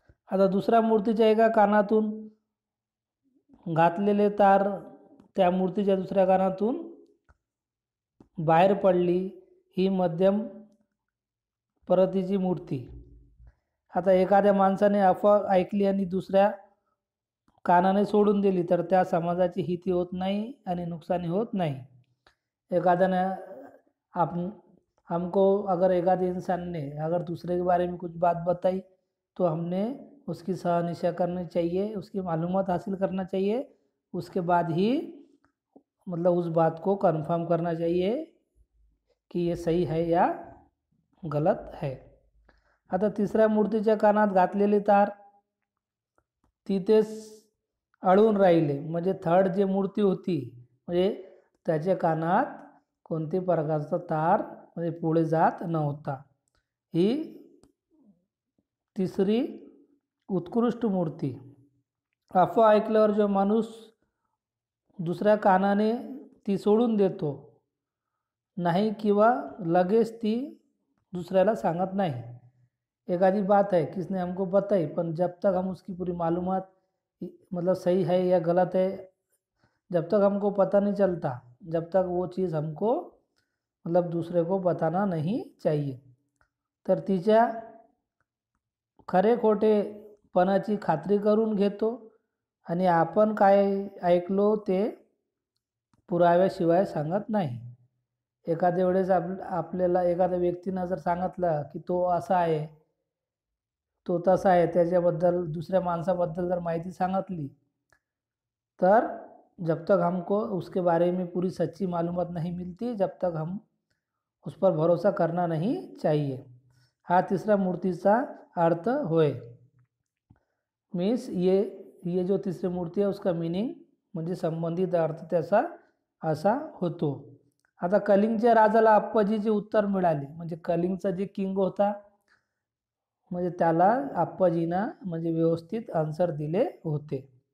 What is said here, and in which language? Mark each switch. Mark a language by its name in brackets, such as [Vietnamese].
[Marathi] आता दुसऱ्या मूर्तीच्या एका कानातून घातलेले तार त्या मूर्तीच्या दुसऱ्या कानातून बाहेर पडली, ही मध्यम प्रतीची मूर्ती। आता एखाद्या माणसाने अफवा ऐकली आणि दुसऱ्या कानाने सोडून दिली तर त्या समाजाची हिती होत नाही आणि नुकसानी होत नाही। एखाद्याने [Hindi] हमको अगर एखादे इंसान ने अगर दूसरे के बारे में कुछ बात बताई तो हमने उसकी सहानिशा करनी चाहिए, उसकी मालूमात हासिल करना चाहिए, उसके बाद ही मतलब उस बात को कंफर्म करना चाहिए कि ये सही है या गलत है। [Marathi] आता तिसऱ्या मूर्तीच्या कानात घातलेली तार तिथेच अडून राहिले। म्हणजे थर्ड जे मूर्ती होती म्हणजे त्याच्या कानात कोणती प्रकारचा तार म्हणजे पुढे जात नव्हता। ही तिसरी उत्कृष्ट मूर्ती। अफवा ऐकल्यावर जो माणूस दुसऱ्या कानाने ती सोडून देतो नाही किंवा लगेच ती दूसऱ्याला सांगत नहीं। [Hindi] एखादी बात है किसने हमको बताई, पर जब तक हम उसकी पूरी मालूमात मतलब सही है या गलत है, जब तक हमको पता नहीं चलता, जब तक वो चीज़ हमको मतलब दूसरे को बताना नहीं चाहिए। [Marathi] तर तिच्या खरे खोटेपणाची खात्री करून घेतो आणि आपण काय ऐकलो ते पुराव्याशिवाय सांगत नाही। एखाद्या वेळेस आपल्याला एखाद्या व्यक्तीनं जर सांगितलं की तो असा आहे, तो तसा आहे, त्याच्याबद्दल दुसऱ्या माणसाबद्दल जर माहिती सांगितली तर [Hindi] जब तक हमको उसके बारे में पूरी सच्ची मालूमात नहीं मिलती, जब तक हम उस पर भरोसा करना नहीं चाहिए. [Marathi] हा तिसरा मूर्तीचा अर्थ होय. मीन्स [Hindi] ये जो [Marathi] तिसरी मूर्ती आहे [Hindi] उसका मीनिंग [Marathi] म्हणजे संबंधित अर्थ त्याचा असा होतो. आता कलिंगच्या राजाला अप्पाजीचे उत्तर मिळाले. म्हणजे कलिंगचा जे किंग होता म्हणजे त्याला अप्पाजीना म्हणजे व्यवस्थित आन्सर दिले होते.